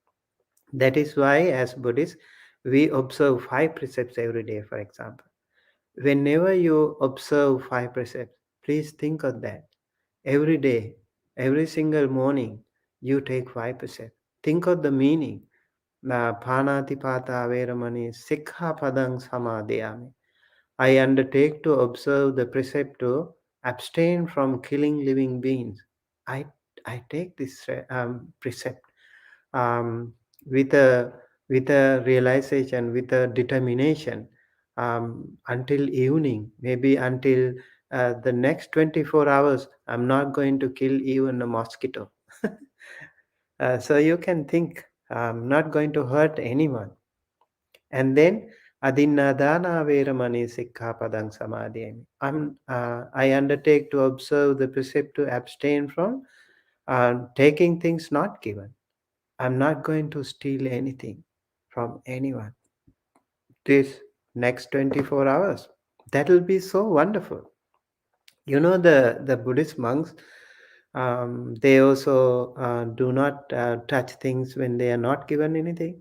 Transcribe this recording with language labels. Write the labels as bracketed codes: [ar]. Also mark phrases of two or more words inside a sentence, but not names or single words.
[en] That is why, as Buddhists, we observe 5 precepts every day. For example, Whenever you observe five precepts, please think of that. Every day, every single morning, you take five precepts. Think of the meaning. [pi] Panatipata veramani sikha padang samadhyami. [en] I undertake to observe the precept to abstain from killing living beings. I, I take this precept um, with a realization, with a determination, until evening, maybe until the next 24 hours. I'm not going to kill even a mosquito. So you can think, I'm not going to hurt anyone. And then [pi] adinadana veramani sikkhapadang samadhyami. [en] I undertake to observe the precept to abstain from taking things not given. I'm not going to steal anything from anyone this next 24 hours. That will be so wonderful. You know, the Buddhist monks, they also do not touch things when they are not given anything.